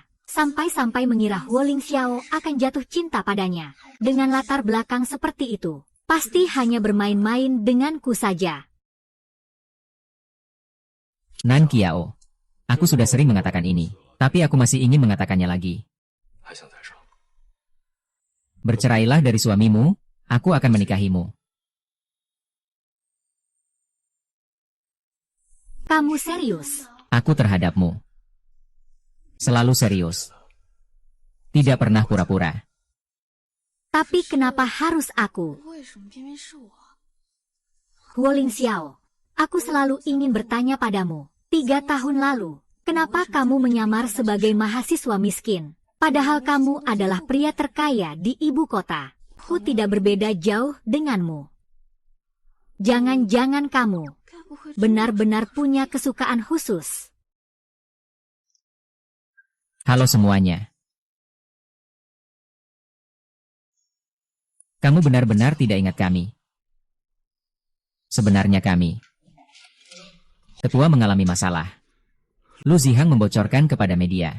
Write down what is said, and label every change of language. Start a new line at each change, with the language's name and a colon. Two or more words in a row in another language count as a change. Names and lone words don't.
Indonesian: Sampai-sampai mengira Huo Ling Xiao akan jatuh cinta padanya. Dengan latar belakang seperti itu. Pasti hanya bermain-main denganku saja. Nan Qiao. Aku sudah sering mengatakan ini. Tapi aku masih ingin mengatakannya lagi.
Chinese: 还想再生？
Indonesian: Bercerailah dari suamimu, aku akan menikahimu. Kamu serius? Aku terhadapmu. Selalu serius. Tidak pernah pura-pura. Tapi kenapa harus aku?
Chinese: 为什么偏偏是我？
Indonesian: Huoling Xiao, aku selalu ingin bertanya padamu. 3 tahun lalu, kenapa kamu menyamar sebagai mahasiswa miskin? Padahal kamu adalah pria terkaya di ibu kota. Ku tidak berbeda jauh denganmu. Jangan-jangan kamu
Chinese: 该不会真的
Indonesian: benar-benar punya kesukaan khusus. Halo semuanya. Kamu benar-benar tidak ingat kami. Sebenarnya kami. Tetua mengalami masalah. Lu Zihang membocorkan kepada media.